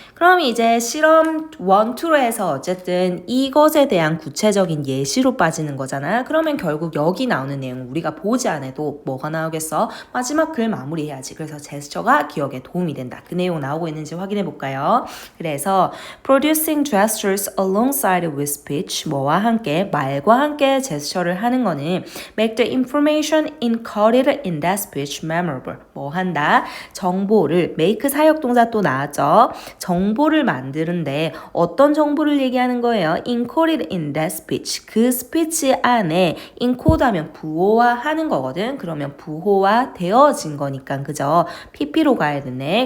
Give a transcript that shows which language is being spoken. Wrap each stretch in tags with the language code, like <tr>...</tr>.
<ko>그럼 이제 실험 1, 2로 해서 어쨌든 이것에 대한 구체적인 예시로 빠지는 거잖아. 그러면 결국 여기 나오는 내용 우리가 보지 않아도 뭐가 나오겠어? 마지막 글 마무리해야지. 그래서 제스처가 기억에 도움이 된다. 그 내용 나오고 있는지 확인해 볼까요? 그래서</ko> <en>producing gestures alongside with speech</en> <ko>뭐와 함께 말과 함께 제스처를 하는 거는</ko> <en>make the information encoded in that speech memorable.</en> <ko>뭐 한다? 정보를 make 사역 동사 또 나왔죠. 정보를 만드는데 어떤 정보를 얘기하는 거예요?</ko> <en>encoded in that speech.</en> <ko>그 스피치 안에 encode 하면 부호화하는 거거든. 그러면 부호화 되어진 거니까 그죠? PP로 가야 되네.</ko>